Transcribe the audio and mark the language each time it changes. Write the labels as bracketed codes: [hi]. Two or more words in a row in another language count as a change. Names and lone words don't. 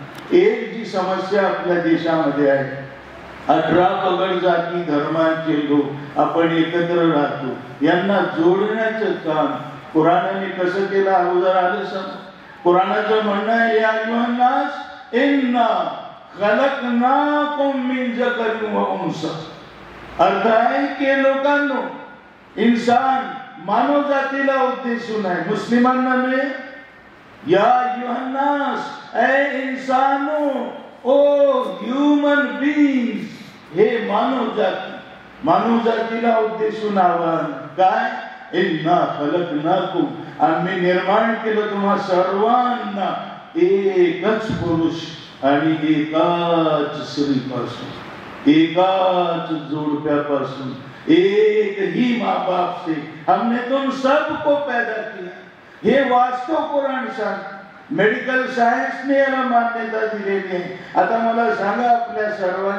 [mr] एक जी समस्या आपल्या देशामध्ये आहे, 18 पगड जाती धर्मांचे लोक आपण एकत्र राहतो, यांना जोडण्याचं काम कुराणाने कसं केलं अगोदर आलं समोर. कुराणाचं म्हणणं आहे, [ar] يا أيها الناس إنا خلقناكم من ذكر وأنثى. [mr] अर्थ आहे की लोकांनो, इंसान मानव जातीला उद्देशून आहे, मुस्लिमांना नाही. [ar] يا أيها الناس, [hi] ए इंसानो, [en] O human beings, [mr] हे मानव जातीला उद्देशून आवाहन. काय? [ar] إنا خلقناكم, [mr] आम्ही निर्माण केलं तुम्हा सर्वांना एकच पुरुष आणि एकाच स्त्रीपासून, एकाच जोडप्यापासून, [hi] एक ही माँ बाप से हमने तुम सबको पैदा किया. [mr] हे वास्तव कुराण सांग. [en] medical scienceने [mr] याला मान्यता दिलेली आहे. आता मला सांगा, आपल्या सर्व